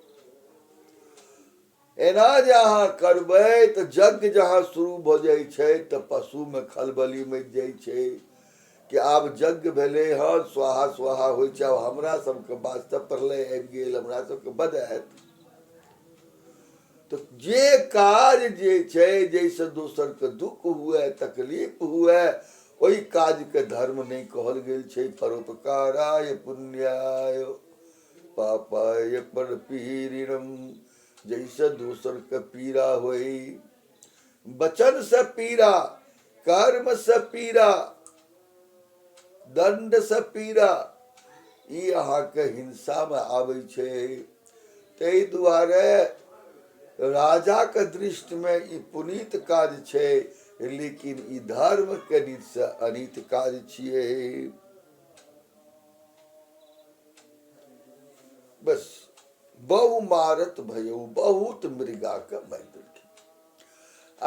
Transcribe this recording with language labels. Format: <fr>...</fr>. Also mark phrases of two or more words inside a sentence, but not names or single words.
<mai>एना जे अहाँ करबै तऽ यज्ञ जहाँ शुरू भऽ जाइ छै तऽ पशु में खलबली मचि जाइ छै कि आब यज्ञ भेलै हन, स्वाहा स्वाहा होइ छै, आब हमरा सबके वास्ते प्रलय आबि गेल, हमरा सबके बद हैत। तो जे काज जे छै, जैसे दोसर के दुख हुए, तकलीफ हुए, ओहि काज के धर्म नहीं कहल गेल छै।</mai> <sa>परोपकाराय पुण्याय पापाय परपीड़िनम।</sa> <mai>जैसे दोसर के पीड़ा होई, वचन से पीड़ा, कर्म से पीड़ा, दंड से पीड़ा, ई अहाँके हिंसा में आबै छै। ताहि दुआरे राजा के दृष्टि में ई पुनीत काज छै, लेकिन ई धर्म के रीत से अनित काज छियै।</mai> <awa>बस बहु मारत भयो,</awa> <mai>बहुत मृगा के मारि देलखिन।</mai>